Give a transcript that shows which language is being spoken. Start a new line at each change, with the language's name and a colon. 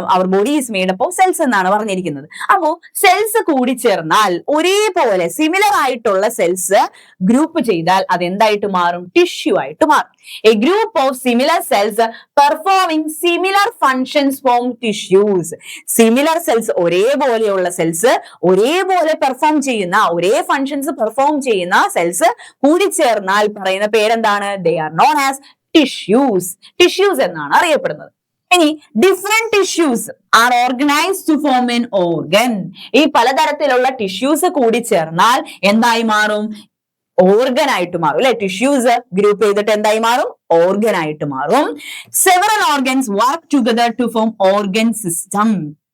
Malayalam: Our
English: body is made up of cells
Malayalam: എന്നാണ് പറഞ്ഞിരിക്കുന്നത്. അപ്പോ സെൽസ് കൂടി ചേർന്നാൽ ഒരേപോലെ സിമിലർ ആയിട്ടുള്ള സെൽസ് ഗ്രൂപ്പ് ചെയ്താൽ അത് എന്തായിട്ട് മാറും? ടിഷ്യൂ ആയിട്ട് മാറും.
English: A group of similar cells performing similar functions form tissues.
Malayalam: Similar cells, ഒരേപോലെയുള്ള cells ഒരേപോലെ പെർഫോം ചെയ്യുന്ന, ഒരേ ഫങ്ഷൻസ് പെർഫോം ചെയ്യുന്ന സെൽസ് കൂടി ചേർന്നാൽ പറയുന്ന പേരെന്താണ്?
English: They are known as tissues. Tissues
Malayalam: എന്നാണ് അറിയപ്പെടുന്നത്.
English: ഇനി different tissues are organized to form an organ.
Malayalam: ഈ പലതരത്തിലുള്ള ടിഷ്യൂസ് കൂടി ചേർന്നാൽ എന്തായി മാറും? ഓർഗൻ ആയിട്ട് മാറും അല്ലെ. ടിഷ്യൂസ് ഗ്രൂപ്പ് ചെയ്തിട്ട് എന്തായി മാറും? ഓർഗൻ ആയിട്ട് മാറും.
English: Several organs work together to form organ system.